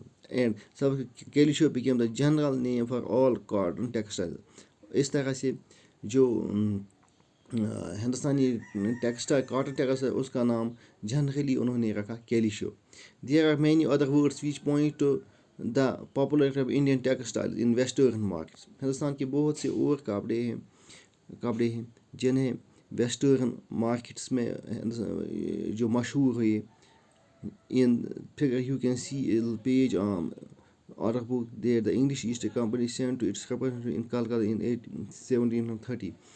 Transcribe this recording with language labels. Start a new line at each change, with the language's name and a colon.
English: And سب calico became the general name for all cotton textiles.
Urdu: اس طرح سے جو ہندوستانی ٹیکسٹائل کاٹن ٹیکسٹائل اس کا نام جنرلی انہوں نے رکھا کیلیشو.
English: There are many other words which point to the popularity of Indian textiles in western markets.
Urdu: Hindustan کے بہت سے اور کپڑے ہیں جنہیں ویسٹرن مارکیٹس میں جو مشہور ہوئے.
English: In figure you can see a page on order book there the English East Company sent to its representative in Calcutta in 1730.